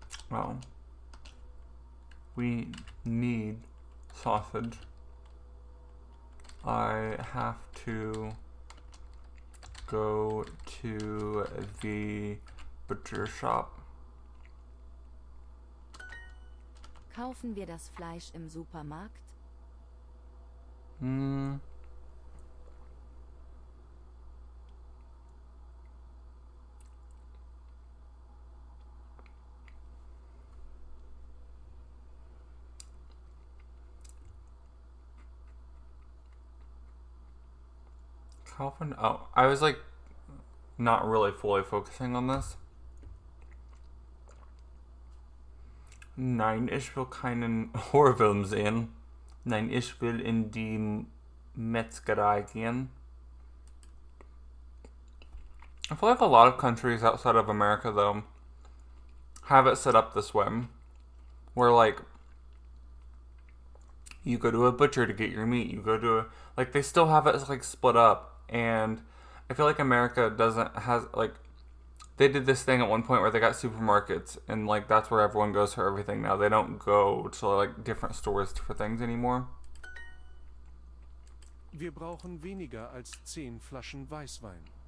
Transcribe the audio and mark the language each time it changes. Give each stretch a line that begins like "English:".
English: Well, we need sausage. I have to go to the butcher shop.
German: Kaufen wir das Fleisch im Supermarkt? Kaufen?
English: Oh, I was like not really fully focusing on this.
German: Nein, ich will keinen Horrorfilm sehen. Nein, ich will in die Metzgerei gehen.
English: I feel like a lot of countries outside of America, though, have it set up this way. Where, like, you go to a butcher to get your meat. You go to a... Like, they still have it, like, split up. And I feel like America has, like... They did this thing at one point where they got supermarkets, and like that's where everyone goes for everything now. They don't go to like different stores for things anymore.
German: Wir brauchen weniger als 10 Flaschen Weißwein.